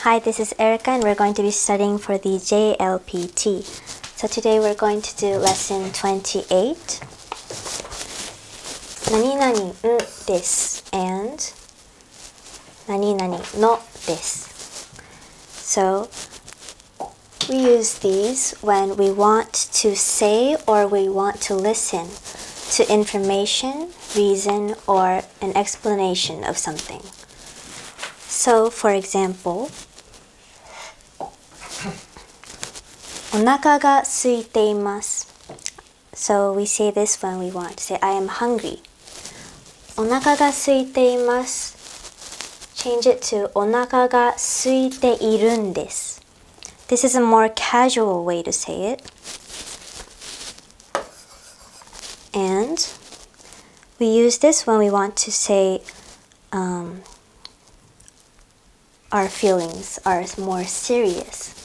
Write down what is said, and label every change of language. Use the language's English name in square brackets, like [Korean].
[English] Hi, this is Erica and we're going to be studying for the JLPT. So today we're going to do lesson 28. [Japanese] 何々んです and 何々のです。 [English] So we use these when we want to say or we want to listen to information, reason, or an explanation of something. So, for example, [Japanese] お腹が空いています。 [English] So we say this when we want to say I am hungry. [Japanese] お腹が空いています。 [English] Change it to [Japanese] お腹が空いているんです。 [English] This is a more casual way to say it. And we use this when we want to say our feelings are more serious.